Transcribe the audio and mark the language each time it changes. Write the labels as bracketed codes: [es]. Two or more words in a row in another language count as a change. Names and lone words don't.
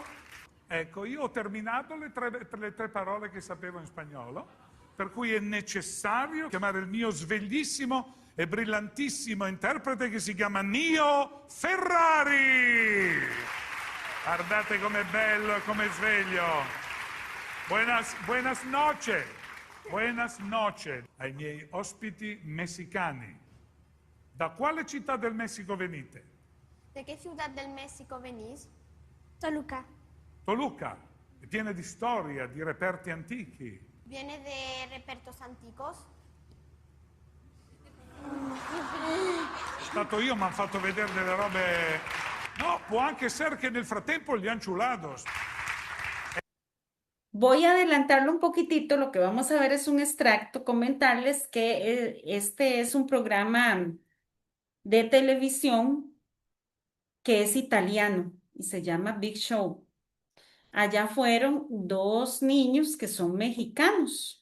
[it] Ecco, io ho terminato le tre parole che sapevo in spagnolo, per cui è necessario chiamare il mio sveglissimo e brillantissimo interprete che si chiama Nio Ferrari. Guardate com'è bello e com'è sveglio. [es] Buenas noches. Buenas noches [it] ai miei ospiti messicani. Da quale città del Messico venite? [es] ¿De qué ciudad del México venís? Toluca. [it] Toluca, è piena di storia, di reperti antichi. [es] ¿Viene de repertos antiguos? [it] Sono stato io, mi hanno fatto vedere delle robe... No, può anche essere che nel frattempo gli anchulados. [es] Voy a adelantarlo un poquitito. Lo que vamos a ver es un extracto. Comentarles que este es un programa de televisión que es italiano y se llama Big Show. Allá fueron dos niños que son mexicanos.